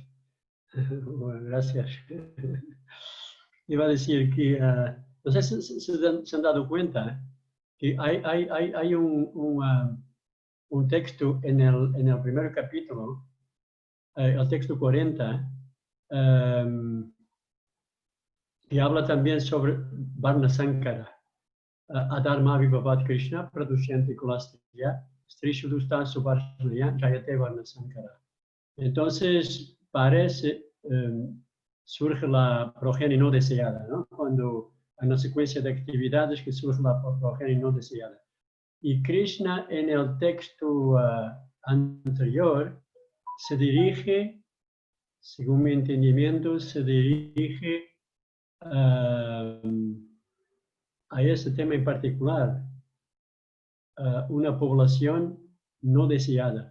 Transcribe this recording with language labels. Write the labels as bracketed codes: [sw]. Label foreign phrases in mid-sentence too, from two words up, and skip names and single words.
[es] Bueno, gracias. Iba a decir que, no sé si se han dado cuenta, que hay un texto en el primer capítulo, el texto 40, que habla también sobre [sa] वर्णसङ्करः, अधर्माभिभवात् कृष्ण, प्रदुष्यन्ति कुलस्त्रियः, स्त्रीषु दुष्टासु वार्ष्णेय, जायते वर्णसङ्करः. [es] Entonces, parece, surge la progenie no deseada, ¿no? Cuando hay una secuencia de actividades que surge la progenie no deseada. Y Krishna en el texto anterior se dirige, según mi entendimiento, se dirige a ese tema en particular, una población no deseada.